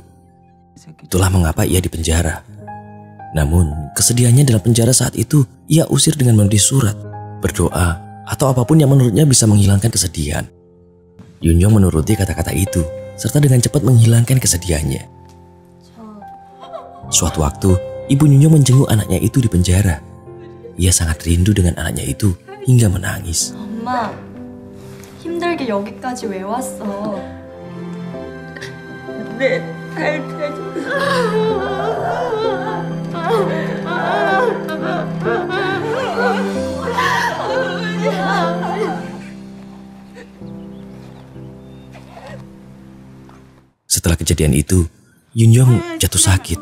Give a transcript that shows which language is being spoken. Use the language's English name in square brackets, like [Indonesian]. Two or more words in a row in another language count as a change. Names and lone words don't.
[Indonesian] Itulah mengapa ia dipenjara. Namun, kesedihannya dalam penjara saat itu ia usir dengan menulis surat, berdoa, atau apapun yang menurutnya bisa menghilangkan kesedihan. Yun Yong menuruti kata-kata itu, serta dengan cepat menghilangkan kesedihannya. Suatu waktu, Ibu Yun Yong menjenguk anaknya itu di penjara. ia sangat rindu dengan anaknya itu hingga menangis. [Korean] 엄마, 힘들게 여기까지 왜 왔어? 내 탈퇴. [Indonesian] Setelah kejadian itu, Yunjong jatuh sakit.